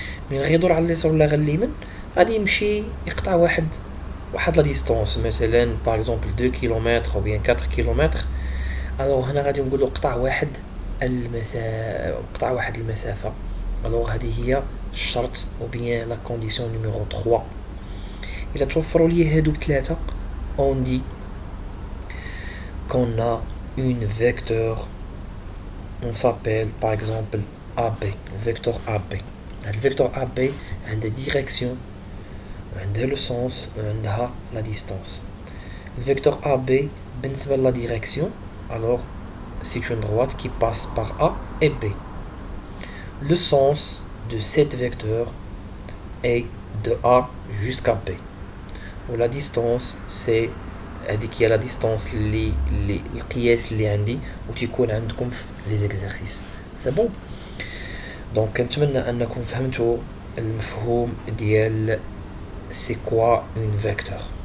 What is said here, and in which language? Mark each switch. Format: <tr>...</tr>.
<ar>ملي غيدور على اليسار ولا على اليمين غادي يمشي يقطع واحد لا ديستونس، مثلا باغ اكزومبل 2 كيلومتر او بيان 4 كيلومتر. الوغ هنا غادي نقولوا قطع واحد المسافه. الوغ هذه هي الشرط او بيان لا كونديسيون نيميرو 3. الا توفروا لي هادو بثلاثه اون دي</ar> <fr>qu'on a une vecteur, on s'appelle par exemple AB, vecteur AB. Le vecteur AB a une direction, عندها le sens وعندها la distance. Le vecteur AB بالنسبة la direction، alors c'est une droite qui passe par A et B. Le sens de cette vecteur est de A jusqu'à B.</fr> <ar>Ou la distance c'est هذيك هي la distance اللي القياس اللي عندي وتيكون عندكم في les exercices.</ar> <fr>c'est bon.</fr> <ar>donc كنتمنى انكم فهمتوا المفهوم ديال</ar> <fr>c'est quoi une vecteur.</fr>